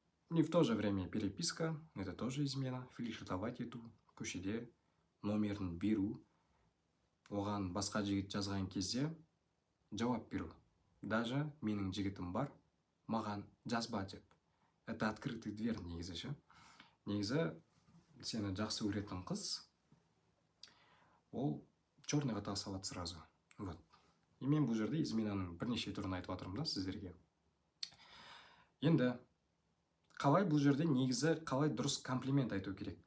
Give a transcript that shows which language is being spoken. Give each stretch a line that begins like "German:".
Russian: И в то же время переписка, это тоже измена,
Kazakh: флиртовать ету, көшеде номерін беру, оған басқа жігіт жазған кезде жауап беру. Даже менің жігітім бар, маған жазба деп.
Russian: Это открытый дверь
Kazakh: негізі ше. Негізі сені жақсы көретін қыз, ол черныйға тас алады
Russian: сразу. Вот.
Kazakh: И мен бұл жерде изменаның бірнеше түрін айтып жатырмын да сіздерге. Енді қалай бұл жерде негізі қалай дұрыс комплимент айту керек?